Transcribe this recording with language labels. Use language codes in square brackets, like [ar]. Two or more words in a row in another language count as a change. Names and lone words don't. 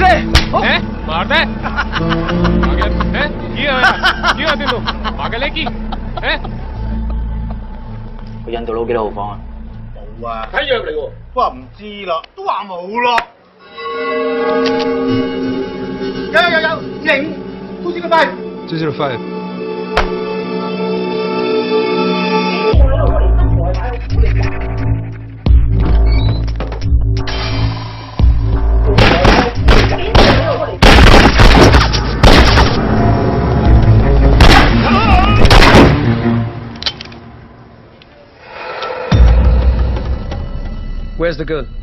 [hi] हैं? मार दे! पागल हैं? क्यों आते लोग? पागल है की? हैं? [yue] 個印度佬幾多號房啊？冇啊，睇樣嚟喎。都話唔知啦，都話冇咯。有，影205。 205. [en] Where's the girl?